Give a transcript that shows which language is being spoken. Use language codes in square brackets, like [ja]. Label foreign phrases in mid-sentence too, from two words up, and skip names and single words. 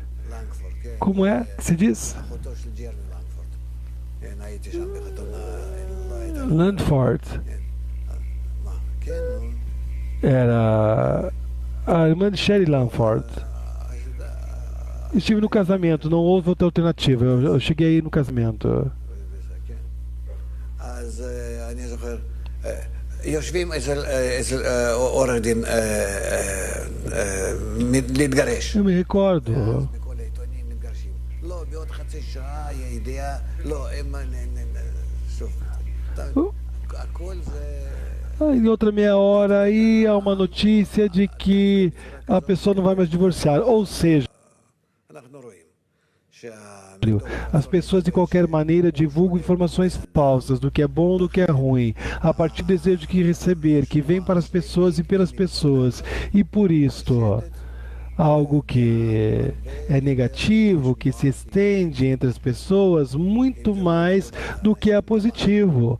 [pt] Como é que se diz? Langford. Era a irmã de Sherry Langford. Estive no casamento, não houve outra alternativa. Eu cheguei aí no casamento. [he] אז אני זוכר, יושבים אצל עורך דין להתגרש. [pt] Eu me recordo. [he] בכל העיתונים מתגרשים. לא, בעוד חצי שעה יהיה ידיעה, לא, הם... שוב, הכל זה... [pt] Em outra meia hora, aí há uma notícia de que a pessoa não vai mais divorciar. Ou seja, [he] אנחנו רואים [pt] as pessoas de qualquer maneira divulgam informações falsas do que é bom, do que é ruim, a partir do desejo que receber, que vem para as pessoas e pelas pessoas. E por isto, algo que é negativo, que se estende entre as pessoas, muito mais do que é positivo.